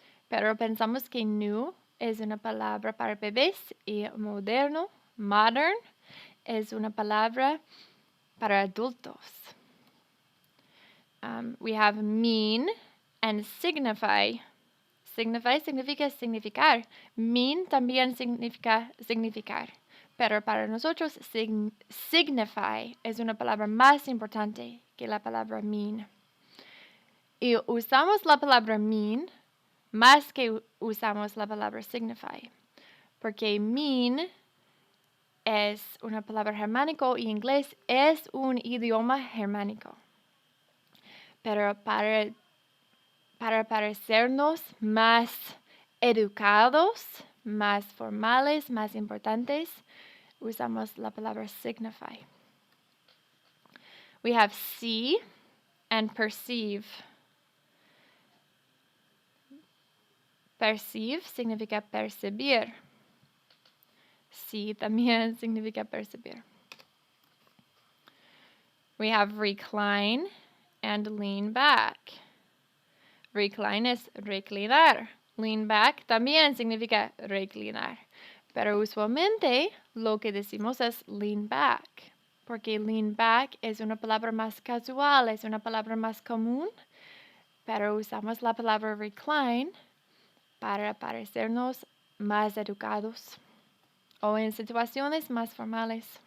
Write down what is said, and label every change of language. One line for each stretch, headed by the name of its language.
Spanish: Pero pensamos que new es una palabra para bebés y moderno, modern, es una palabra para adultos.
English: We have mean and signify.
Spanish: Signify significa significar. Mean también significa significar. Pero para nosotros, signify es una palabra más importante que la palabra mean. Y usamos la palabra mean más que usamos la palabra signify, porque mean es una palabra germánico y inglés es un idioma germánico. Pero para parecernos más educados, más formales, más importantes, usamos la palabra signify.
English: We have see and perceive.
Spanish: Perceive significa percibir. Sí también significa percibir.
English: We have recline and lean back.
Spanish: Recline es reclinar. Lean back también significa reclinar. Pero usualmente lo que decimos es lean back, porque lean back es una palabra más casual, es una palabra más común, pero usamos la palabra recline para parecernos más educados o en situaciones más formales.